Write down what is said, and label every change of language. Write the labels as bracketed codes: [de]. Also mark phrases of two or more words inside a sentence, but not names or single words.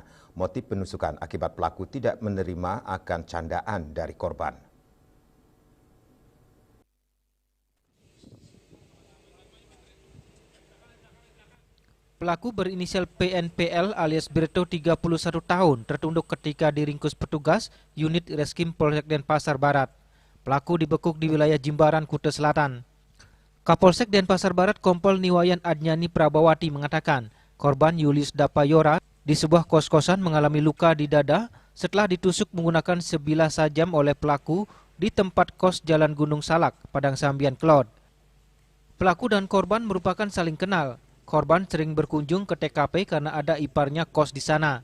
[id] Motif penusukan akibat pelaku tidak menerima akan candaan dari korban. Pelaku berinisial PNPL alias Berto 31 tahun tertunduk ketika diringkus petugas unit Reskrim Polsek Denpasar Barat. Pelaku dibekuk di wilayah Jimbaran, Kuta Selatan. Kapolsek Denpasar Barat Kompol Niwayan Adnyani Prabawati mengatakan korban Yulis Dapayora di sebuah kos-kosan mengalami luka di dada setelah ditusuk menggunakan sebilah sajam oleh pelaku di tempat kos Jalan Gunung Salak, Padang Sambian, Klod. Pelaku dan korban merupakan saling kenal. Korban sering berkunjung ke TKP karena ada iparnya kos di sana.